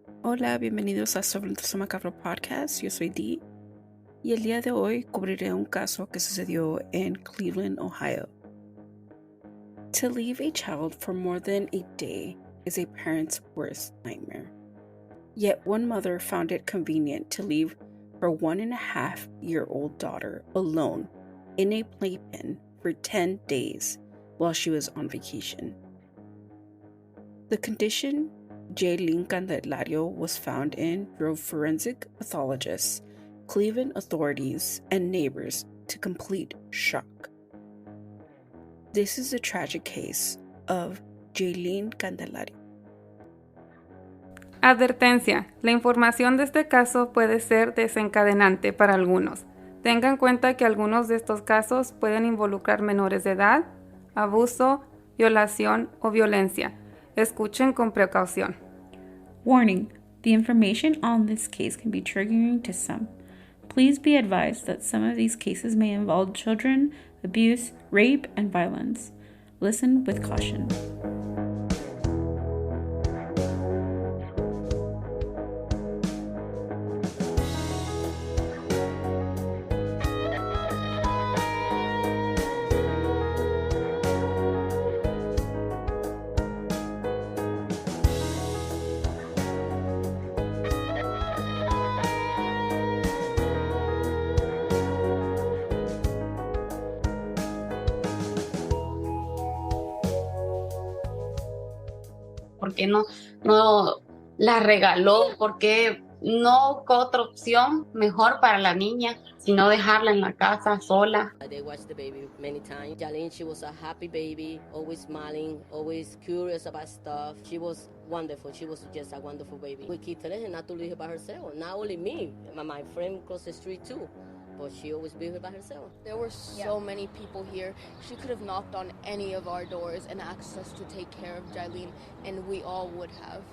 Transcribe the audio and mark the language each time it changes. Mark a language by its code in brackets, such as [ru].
[es] Hola, bienvenidos a Sobre el Macabro Podcast. Yo soy Dee y el día de hoy cubriré un caso que sucedió en Cleveland, Ohio. [en] To leave a child for more than a day is a parent's worst nightmare. Yet one mother found it convenient to leave her 1.5-year-old daughter alone in a playpen for 10 days while she was on vacation. The condition Jailyn Candelario was found in drove forensic pathologists, Cleveland authorities, and neighbors to complete shock. This is a tragic case of Jailyn Candelario. [es] Advertencia: la información de este caso puede ser desencadenante para algunos. Tenga en cuenta que algunos de estos casos pueden involucrar menores de edad, abuso, violación o violencia. Escuchen con precaución. [en] Warning: the information on this case can be triggering to some. Please be advised that some of these cases may involve children, abuse, rape, and violence. Listen with caution. [es] ¿Por qué no la regaló? ¿Por qué no buscó otra opción mejor para la niña, sino dejarla en la casa sola? [en] They watched the baby many times. Jailyn, she was a happy baby, always smiling, always curious about stuff. She was wonderful. She was just a wonderful baby. We keep telling her not to leave her by herself. Not only me, my friend across the street too. But she always be here by herself. There were so many people here. She could have knocked on any of our doors and asked us to take care of Jailyn, and we all would have.